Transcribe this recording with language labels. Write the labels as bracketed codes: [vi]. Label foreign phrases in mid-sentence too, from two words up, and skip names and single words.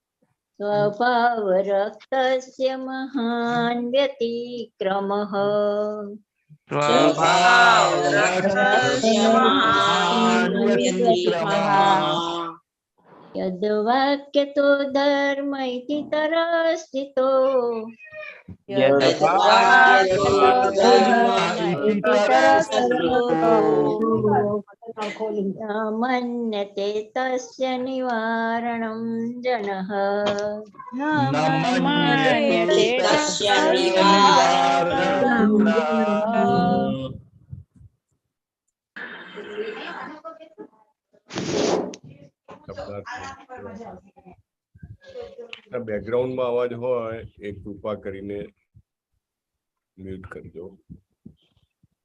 [sa] स्वभावरक्तस्य महान् व्यतिक्रमः स्वभावरक्तस्य महान् व्यतिक्रमः यद्वाक्यतो धर्म इति तरस्थितो यद्वाक्यतो धर्म इति तरस्थितो न मन्यते तस्य निवारणं जनः न मन्यते तस्य निवारणं [gu] બેકગ્રાઉન્ડમાં અવાજ હોય એ કૃપા કરીને મ્યુટ કરજો.